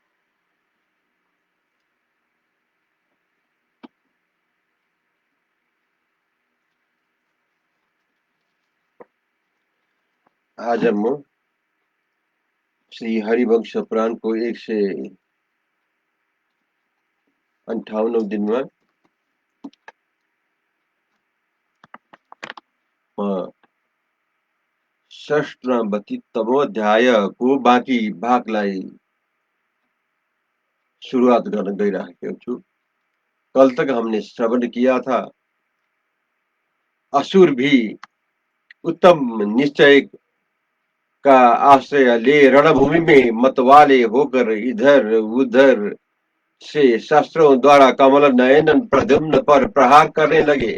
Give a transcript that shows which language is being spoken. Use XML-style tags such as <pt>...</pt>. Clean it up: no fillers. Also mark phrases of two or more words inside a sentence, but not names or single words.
<hi>आज हम श्री हरिवंश पुराण को</hi> <ne>158</ne> <hi>दिन में षष्ठावतितमो अध्याय को</hi> <ne>बाँकी भागलाई शुरुआत गर्न गइराखेको छु।</ne> <hi>कल तक हमने श्रवण किया था असुर भी उत्तम निश्चय का आश्रय ले रणभूमि में मतवाले होकर इधर उधर से शस्त्रों द्वारा कमल नयन प्रद्युम्न पर प्रहार करने लगे।</hi>